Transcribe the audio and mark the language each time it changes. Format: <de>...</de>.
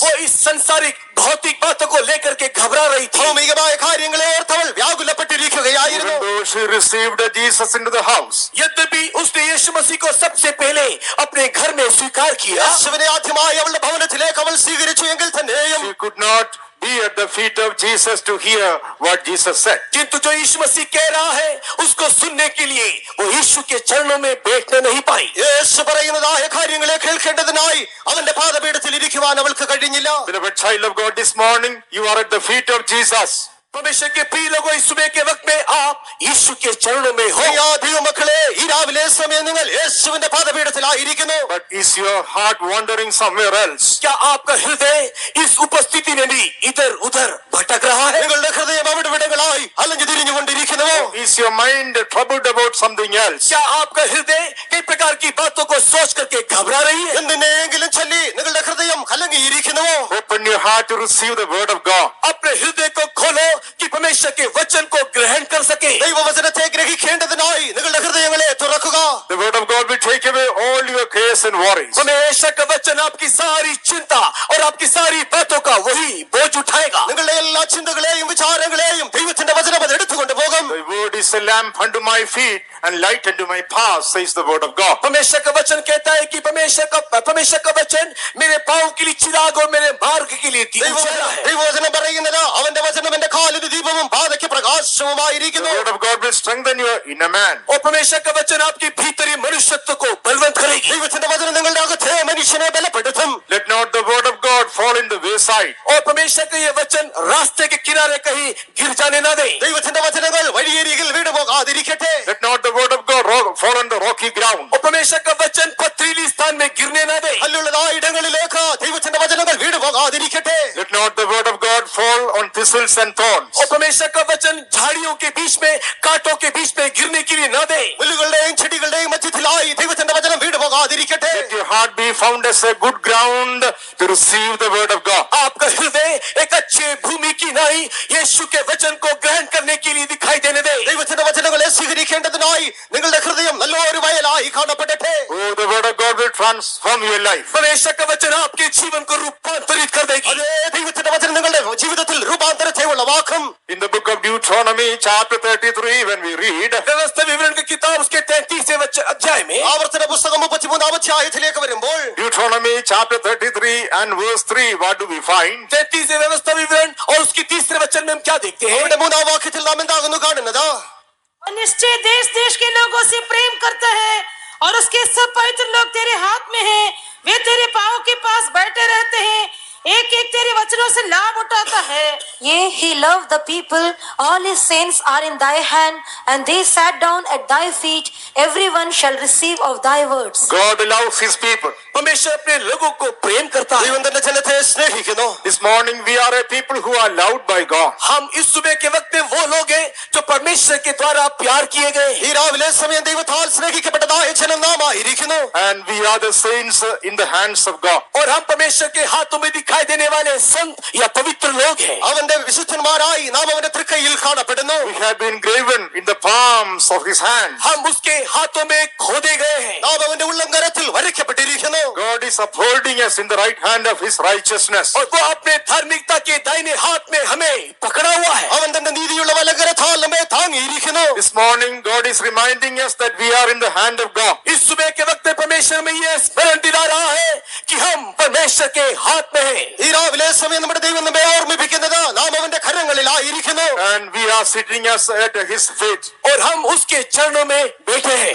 <hi>वो इस संसारिक भौतिक बातों को लेकर के घबरा रही थी.</hi> <ml>ഭൗമികമായ കാര്യങ്ങളെ ഓർത്ത് അവൾ വ്യാകുലപ്പെട്ടിരിക്കുന്നു. ഒരുക്കുകയായിരുന്നു.</ml> <en>Even though she received Jesus into the house,</en> <hi>यद्यपि उसने यीशु मसीह को सबसे पहले अपने घर में स्वीकार किया,</hi> <ml>യേശുവിനെ ആദ്യമായി അവളുടെ ഭവനത്തിലേക്ക് അവൾ സ്വീകരിച്ചു എങ്കിൽ തന്നെയും</ml> <en>she could not be at the feet of Jesus to hear what Jesus said.</en> <hi>किंतु जो यीशु मसीह कह रहा है उसको सुनने के लिए वो यीशु के चरणों में बैठने नहीं पाई.</hi> <ml>യേശു പറയുന്നതായ കാര്യങ്ങളെ കേൾക്കേണ്ടതിനായി അവന്റെ പാദപീഠത്തിൽ ഇരിക്കുവാൻ അവൾക്ക് കഴിഞ്ഞില്ല.</ml> <en>Beloved child of God, this morning you are at the feet of Jesus.</en> <hi>परमेश्वर के प्रिय लोगों, इस सुबह के वक्त में आप यीशु के चरणों में हो.</hi> <ml>പ്രിയ ദൈവമക്കളെ, ഈ രാവിലെ സമയം നിങ്ങൾ യേശുവിന്റെ പാദപീഠത്തിലായിരിക്കുന്നു.</ml> <en>But is your heart wandering somewhere else?</en> <hi>क्या आपका हृदय इस उपस्थिति में भी इधर उधर भटक रहा है?</hi> <ml>നിങ്ങളുടെ ഹൃദയം അവിടെ വിടങ്ങളായി അലഞ്ഞു തിരിഞ്ഞുകൊണ്ടിരിക്കുന്നുവോ?</ml> <en>Is your mind troubled about something else?</en> <hi>क्या आपका हृदय कई प्रकार की बातों को सोच करके घबरा रही है?</hi> <ml>എന്തിനെങ്കിലും ചൊല്ലി നിങ്ങളുടെ ഹൃദയം കലങ്ങിയിരിക്കുന്നുവോ?</ml> <en>Open your heart to receive the word of God.</en> <hi>अपने हृदय को खोलो कि परमेश्वर के वचन को ग्रहण कर सके.</hi> <ml>ദൈവവചനത്തെ ഗ്രഹിക്കേണ്ടതിനായി നിങ്ങളുടെ ഹൃദയങ്ങളെ തുറക്കുക.</ml> <en>The word of God will take away all your cares and worries.</en> <hi>परमेश्वर का वचन आपकी सारी चिंता और आपकी सारी बातों का वही बोझ उठाएगा.</hi> <ml>നിങ്ങളുടെ എല്ലാ ചിന്തകളെയും വിചാരങ്ങളെയും ദൈവത്തിന്റെ വചനം അത് എടുത്തുകൊണ്ട് പോകും.</ml> <en>The word is a lamp unto my feet and light unto my path, says the word of God.</en> <hi>परमेश्वर का वचन कहता है कि परमेश्वर का वचन मेरे पांव के लिए चिराग और मेरे मार्ग के लिए उजाला है.</hi> <ml>ദൈവവചനം പറയുന്നത് അവന്റെ വചനം എന്റെ കാലിന് ദീപവും പാതയ്ക്ക് പ്രകാശവുമായിരിക്കുന്നു.</ml> <en>The word of God will strengthen your inner man.</en> <hi>और परमेश्वर का वचन आपकी भीतरी मनुष्यत्व को बलवंत करेगी.</hi> <ml>ദൈവത്തിന്റെ വചനം നിങ്ങളുടെ അകത്തെ മനുഷ്യനെ ബലപ്പെടുത്തും.</ml> <en>Let not the word of God fall in the wayside.</en> <hi>और परमेश्वर का ये वचन रास्ते के किनारे कहीं गिर जाने ना दे.</hi> <ml>ദൈവത്തിന്റെ വചനങ്ങൾ വഴിയരികിൽ വീണുപോകാതിരിക്കട്ടെ.</ml> <en>Let not the word of God fall on the rocky ground.</en> <hi>और परमेश्वर का वचन पथरीली स्थान में गिरने ना दे.</hi> <ml>കല്ലുള്ളതായ ഇടങ്ങളിലേക്ക് ദൈവത്തിന്റെ വചനങ്ങൾ വീണുപോകാതിരിക്കട്ടെ.</ml> <en>Let not the word of God fall on thistles and thorns.</en> <hi>और परमेश्वर का वचन झाड़ियों के बीच में, कांटों के बीच में गिरने के लिए ना दे.</hi> <ml>മുള്ളുകളുടെയും ചെടികളുടെയും മധ്യത്തിലായി ദൈവത്തിന്റെ വചനം വീണുപോകാതിരിക്കട്ടെ.</ml> <en>Let your heart be found as a good ground to receive the word of God.</en> <hi>आपका हृदय एक अच्छे भूमि की नाई यीशु के वचन को ग्रहण करने के लिए दिखाई देने दे.</hi> <ml>ദൈവത്തിന്റെ വചനങ്ങളെ സ്വീകരിക്കേണ്ടതിനായി നിങ്ങളുടെ ഹൃദയം നല്ലൊരു വയലായി കാണപ്പെടട്ടെ.</ml> <en>Oh, the word of God will transform your life.</en> <hi>परमेश्वर का वचन आपके जीवन को रूपांतरित कर देगी.</hi> <ml>അതേ ദൈവത്തിന്റെ വചനം നിങ്ങളുടെ ജീവിതത്തിൽ രൂപാന്തരത്തെ ഉളവാക്കും.</ml> <en>In the book of Deuteronomy chapter 33, when we read,</en> <hi>व्यवस्था विवरण की किताब उसके 33वें अध्याय में</hi> <ml>ആവർത്തന പുസ്തകം 33 അധ്യായത്തിലേക്ക് വരുമ്പോൾ</ml> <en>Deuteronomy chapter 33 and verse 3, what do we find?</en> <hi>33 व्यवस्था विवरण और उसकी तीसरे वचन में हम क्या देखते हैं?</hi> <ml>അവിടെ 3-ാം വാക്യത്തിൽ നാം എന്താകുന്നു കാണുന്നത്?</ml> <hi>और निश्चय देश देश के लोगों से प्रेम करता है और उसके सब पवित्र लोग तेरे हाथ में हैं. वे तेरे पांव के पास बैठे रहते हैं. एक एक तेरे वचनों से लाभ उठाता है.</hi> <en>Yea, he loved the people, all his saints are in thy hand, and they sat down at thy feet. Everyone shall receive of thy words. God loves his people.</en> <hi>परमेश्वर अपने लोगों को प्रेम करता है.</hi> <ml>ദൈവം തന്റെ ജനത്തെ സ്നേഹിക്കുന്നു.</ml> <en>This morning we are a people who are loved by God.</en> <hi>हम इस सुबह के वक्त में वो लोग हैं जो परमेश्वर के द्वारा प्यार किए गए.</hi> <ml>ഈ രാവിലെ സമയം ദൈവത്താൽ സ്നേഹിക്കപ്പെട്ടതായ ജനം നാം ആയിരിക്കുന്നു.</ml> <en>And we are the saints in the hands of God.</en> <hi>और हम परमेश्वर के हाथों में दिखाई देने वाले संत या पवित्र लोग हैं.</hi> <ml>അവന്റെ വിശുദ്ധന്മാരായി നാം അവന്റെ തൃക്കൈയിൽ കാണപ്പെടുന്നു.</ml> <en>We have been graven in the palms of his hand.</en> <hi>हम उसके हाथों में खोदे गए हैं.</hi> <ml>നാം അവന്റെ ഉള്ളംകരത്തിൽ വരയ്ക്കപ്പെട്ടിരിക്കുന്നു.</ml> <en>God is upholding us in the right hand of his righteousness.</en> <hi>और वो अपने धार्मिकता के दाहिने हाथ में हमें पकड़ा हुआ है.</hi> <ml>അവൻ തന്റെ നീതിയുള്ള വലങ്കരത്താൽ നമ്മെ താങ്ങിയിരിക്കുന്നു.</ml> <en>This morning God is reminding us that we are in the hand of God.</en> <hi>इस सुबह के वक्त में परमेश्वर में ये स्मरण दिला रहा है कि हम परमेश्वर के हाथ में हैं.</hi> <ml>ഈ രാവിലെ സമയം നമ്മുടെ ദൈവം നമ്മെ ഓർമ്മിപ്പിക്കുന്നത് നാം അവന്റെ കരങ്ങളിലായിരിക്കുന്നു.</ml> <en>And we are sitting us at his feet.</en> <hi>और हम उसके चरणों में बैठे हैं.</hi>